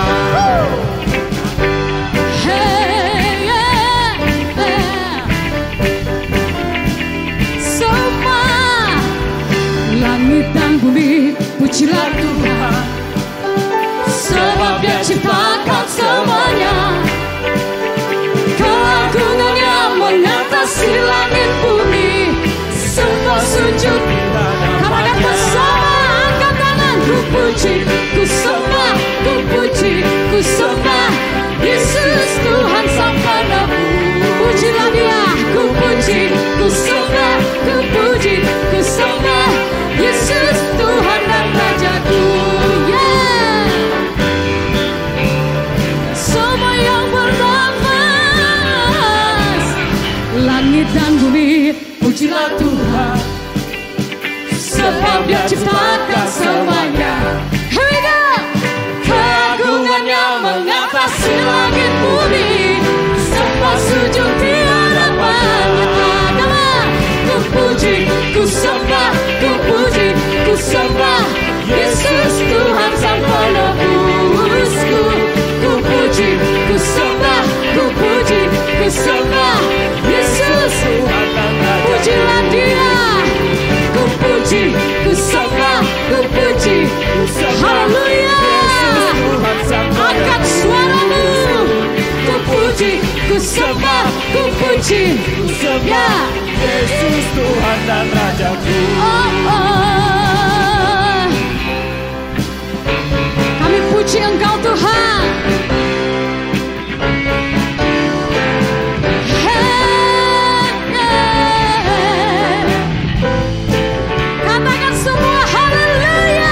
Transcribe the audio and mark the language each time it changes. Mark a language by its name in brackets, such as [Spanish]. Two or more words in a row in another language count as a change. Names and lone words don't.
[Indonesian] Semua langit dan bumi, pujilah Tuhan. Sebab Dia ciptakan semuanya. Keagungannya mengatasi langit bumi. Semua sujud. Katakan bersama, angkat tangan. Ku puji, ku sembah, ku puji, ku sembah Yesus Tuhan Sang Penebus. Pujilah Dia, ku puji, ku sembah, ku puji, ku sembah Yesus Tuhan dan Rajaku. Semua yang bernafas, langit dan bumi, pujilah Tuhan. Sebab Dia ciptakan semuanya. [English] Here we go. [Indonesian] Keagungannya mengatasi langit bumi. Semua sujud di hadapannya. Ku puji, ku sembah, ku puji, ku sembah Yesus Tuhan Sang Penebusku. Ku puji, ku sembah, ku puji, ku sembah Yesus. Pujilah Dia. Ku puji, ku sembah, ku puji. Haleluya. Angkat suaramu. Ku puji, ku sembah, ku puji. Ya. Yesus Tuhan dan Rajaku. Kami puji Engkau Tuhan. Katakan semua haleluya.